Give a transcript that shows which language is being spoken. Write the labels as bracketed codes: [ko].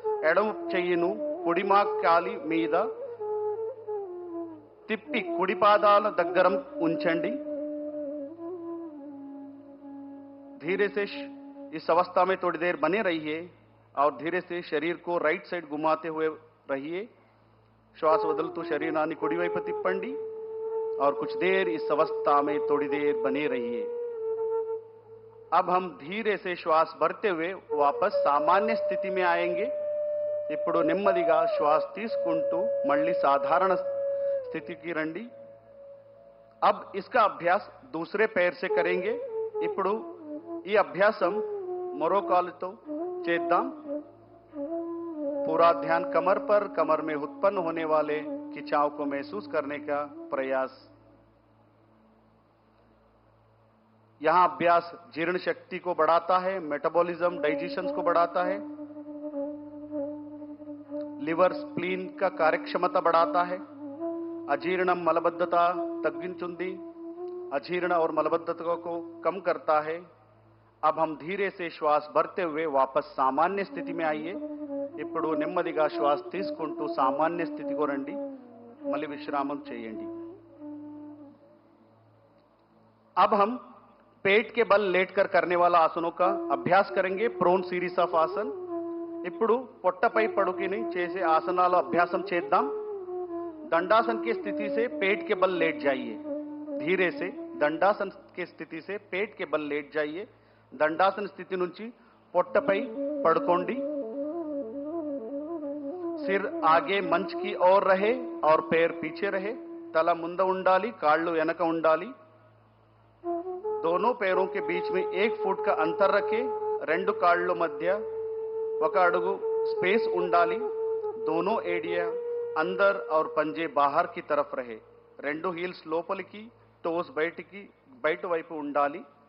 [te] ఎడమ చెయ్యిను కుడి మోకాలి మీద తిప్పి కుడి పాదాల దగ్గర ఉంచండి. [hi] धीरे से इस अवस्था में थोड़ी देर बने रहिए और धीरे से शरीर को राइट साइड घुमाते हुए रहिए. [te] श्वास వదులుతూ శరీరాన్ని కుడి వైపు తిప్పండి [hi] और कुछ देर इस अवस्था में थोड़ी देर बने रहिए. अब हम धीरे से श्वास भरते हुए वापस सामान्य स्थिति में आएंगे. [te] ఇప్పుడు నెమ్మదిగా శ్వాస తీసుకుంటూ మళ్ళీ సాధారణ స్థితికి రండి. [hi] अब इसका अभ्यास दूसरे पैर से करेंगे. [te] ఇప్పుడు ఈ అభ్యాసం మరో కాలుతో చేద్దాం. [hi] पूरा ध्यान कमर पर, कमर में उत्पन्न होने वाले खिंचाव को महसूस करने का प्रयास. यहां अभ्यास जीर्ण शक्ति को बढ़ाता है, मेटाबॉलिज्म डाइजेशन को बढ़ाता है, लिवर स्प्लीन का कार्यक्षमता बढ़ाता है, [te] अजीर्णम मलबद्धता तग्गिंचुंदी, [hi] अजीर्ण और मलबद्धता को कम करता है. अब हम धीरे से श्वास भरते हुए वापस सामान्य स्थिति में आइए. [te] ఇప్పుడు నెమ్మదిగా శ్వాస తీసుకుంటూ సామాన్య స్థితికి రండి. మళ్ళీ విశ్రామం చేయండి. [hi] अब हम पेट के बल लेटकर करने वाला आसनों का अभ्यास करेंगे. [en] Prone series of asana. [te] ఇప్పుడు పొట్టపై పడుకుని చేసే ఆసనాల అభ్యాసం చేద్దాం. [hi] दंडासन की स्थिति से पेट के बल लेट जाइए. धीरे से दंडासन की स्थिति से पेट के बल लेट जाइए. [te] దండాసన స్థితి నుంచి పొట్టపై పడుకోండి. [hi] सिर आगे मंच की ओर रहे और पैर पीछे रहे. [te] तला ముంద ఉండాలి, కాళ్ళు వెనక ఉండాలి. [hi] दोनों पैरों के बीच में 1 फुट का अंतर रखें. [te] రెండు కాళ్ళ మధ్య 1 అడుగు स्पेस ఉండాలి. [hi] दोनों एडिया अंदर और पंजे बाहर की तरफ रहे. [te] రెండు హీల్స్ లోపలికి, టోస్ బయటికి, బయట వైపు ఉండాలి.